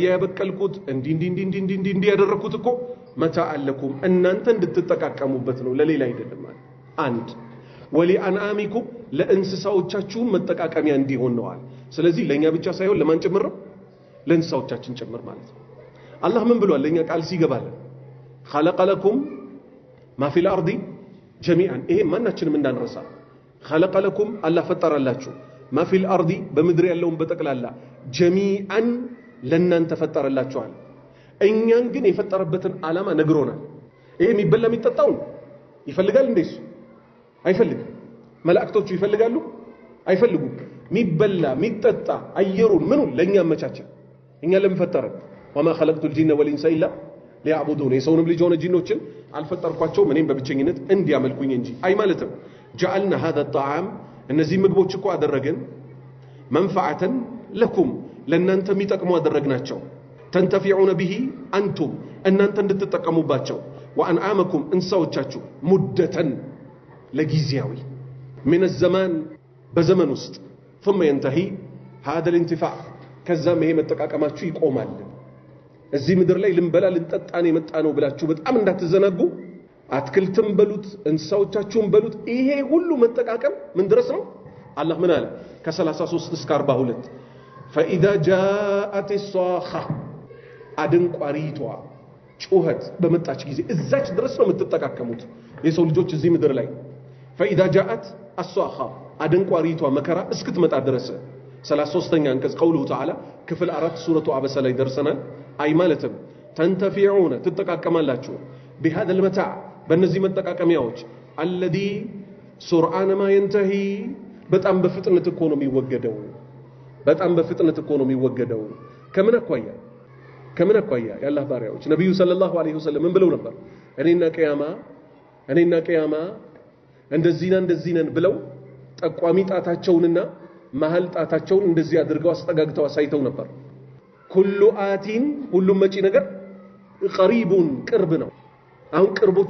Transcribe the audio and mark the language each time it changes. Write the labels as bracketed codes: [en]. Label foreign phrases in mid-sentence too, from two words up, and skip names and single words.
[am] ያበቀልኩት እንዲ ያደረኩት እኮ [ar] متاعا لكم [am] እናንተ እንድትጠቃቀሙበት ነው ለሌላ አይደለም ማለት አንድ ወሊአንዓሚኩም ለእንስሳዎቻችሁ መጠቃቀሚያ እንዲሆን ነዋል ስለዚህ ለኛ ብቻ ሳይሆን ለማን ጭምር ለእንስሳዎቻችን ጭምር ማለት ነው አላህ ምን ብሏል ለኛ ቃል ሲገባል [ar] خلق لكم ما في الارض [am] جميعا ይሄ ማናችንም እንዳንረሳ [ar] خلق لكم الله [am] ፈጠረላችሁ [ar] ما في الارض [am] በምድር ያለውን በጠቅላላ جميعا ለእናንተ ፈጠረላችኋል እኛን ግን የፈጠረበትን ዓላማ ነግሮናል ይሄ የሚበላ የሚጠጣው ይፈልጋል እንደሱ አይፈልግም መላእክቶቹ ይፈልጋሉ አይፈልጉም ሚበላ ሚጠጣ አየሩን ምኑን ለኛ አመቻቸ እኛ ለምፈጠረን [ar] وما خلقت الجن والانس الا ليعبدون [am] የሰውንም ልጅ ሆነ ጂኖችን አልፈጠርኳቸውም እኔም በብቸኝነት እንዲያመልኩኝ እንጂ አይ ማለትም [ar] جعلنا هذا الطعام [am] እነዚህ ምግቦች እኮ አደረገን [ar] منفعه لكم [am] ለእናንተ የሚጠቅሙ አደረግናቸው [ar] تنتفعون به انتم [am] እናንተ እንድትጠቀሙባቸው وانعامكم እንስሳዎቻችሁ ሙደተን ለጊዜያዊ [ar] من الزمان [am] በዘመን ውስጥ [ar] ثم ينتهي هذا الانتفاع [am] ከዛም ይሄ መጠቃቀማችሁ ይቆማል እዚህ ምድር ላይ ልንበላ ልንጠጣን የመጣነው ብላችሁ በጣም እንዳትዘናጉ አትክልትም በሉት እንስሳዎቻችሁም በሉት ይሄ ሁሉ መጠቃቀም ምን ድረስ ነው አላህ ምን አለ ከ33 እስከ 42 [ar] فاذا جاءت الصاخه [am] አድንቋሪቷ ጩኸት በመጣች ጊዜ እዛች ድረስ ነው የምትጠቃቀሙት የሰው ልጆች እዚህ ምድር ላይ [ar] فاذا جاءت الصاخه [am] አድንቋሪቷ መከራ እስክትመጣ ድረስ 33ኛ አንቀጽ [ar] قوله تعالى [am] ክፍል 4 ሱረቱ አበሰ ላይ ደርሰናል አይ ማለትም ተንተፊዑነ ትጠቃቀማላችሁ [ar] بهذا المتاع [am] በእነዚህ መጠቃቀሚያዎች [ar] الذي سرعان ما ينتهي [am] በጣም በፍጥነት እኮ ነው የሚወገደው በጣም በፍጥነት እኮ ነው የሚወገደው ከምን አኳያ ያላህ ባሪያዎች ነብዩ [ar] صلى الله عليه وسلم [am] ምን ብለው ነበር እኔና ቂያማ እንደዚህ ነን ብለው ጠቋሚ ጣታቸውንና መሃል ጣታቸውን እንደዚህ አድርገው አስጠጋግተው አሳይተው ነበር [ar] كل آت [am] ሁሉም መጪ ነገር ቀሪቡን ቅርብ ነው አሁን ቅርቦቹ